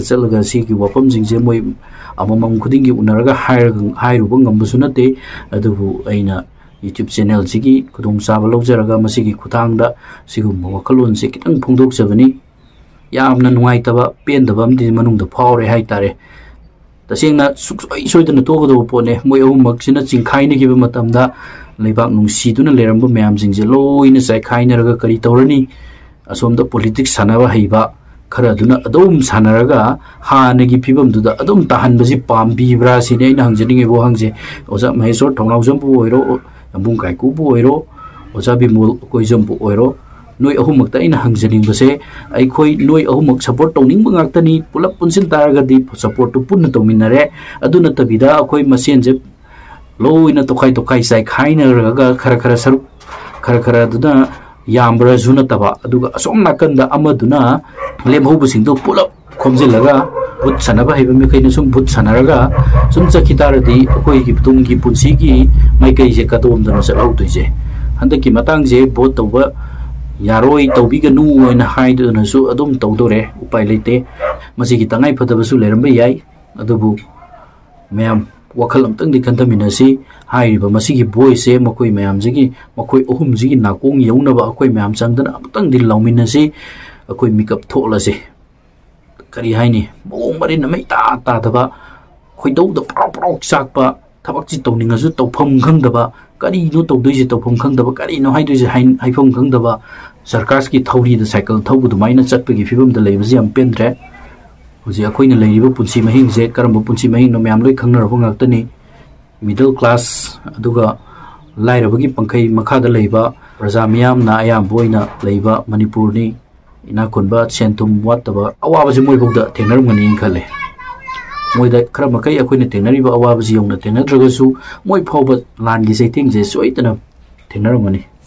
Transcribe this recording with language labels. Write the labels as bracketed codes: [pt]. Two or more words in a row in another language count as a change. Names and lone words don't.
[mni] chalaga si gi wapam jingje moi amamam khudingi unaraga hairuba ngambasu nate adubu aina [en] YouTube channel [mni] sigi kudung saba lawjaraga masigi khutangda sigumba wakalon se kitang phongdokjabani yamna nungaitaba pendaba amdi manungda phawre haitare tasengna suksoi soidana togado pone moi ahummak sina chingkhaina giba matamda leibak nungsiduna leramba mayam jingje loina sai khainaraga kari tawrani asomda politics sanaba heiba khara duna adum sanaraga hanagi phibam duda adum tahanbasi pambibra sine aina hangjaninge bo hangje oja mahesor thongnawjam bu oiro ambung kai ku bu oiro oja bimul koijam bu oiro noi ahummak ta aina hangjaning base ai khoi noi ahummak support tawning bangaktani pulap punsin taraga di support tu punna tawminare aduna tabida khoi masen je loina tokai sai khaina raga khara saruk khara duna yambra juna taba aduga asom nakanda amaduna lemhobusingdo pulap khomjilaga but sanaba heba mi kaina sum but sanaraga sum chakitaradi khoi gi tumgi punsigi mai kai je katom dana sa autuje handaki matang je bot tawba yaroi tawbiganu oina haiduna su adum tawdore upai leite masigi tangai phadabasu leramba yai adubu mayam wakal amtang di kantaminasi hairiba masigi voice makoi mayam jigi makoi ohum jigi nakong yaunaba akoi mayam changdana amtang di lauminasi akoi makeup tholase kari haini bong marin mai ta daba khoidou da prok sakpa thabak chi tawningasu tawpham khangdaba kari no tawdoi tawpham khangdaba kari no haidoi haifam khangdaba sarkar ki thauri da cycle thaubu dumaina chatpagi fibam da leibasi am pendre huji akoina leiba punsi mahing je karamba punsi mahing no myam loi khangnar ngaktani [en] middle class [mni] aduga lairabagi pangkai makhada leiba praja miyam na ayam boina leiba manipur ni ina kunba sentum wataba awabaji moibogda thengnaramgani khale moida khara makai akoina thengnariba awabaji yongna thengnadragasu moi phawba langi seiting je soitana thengnaramgani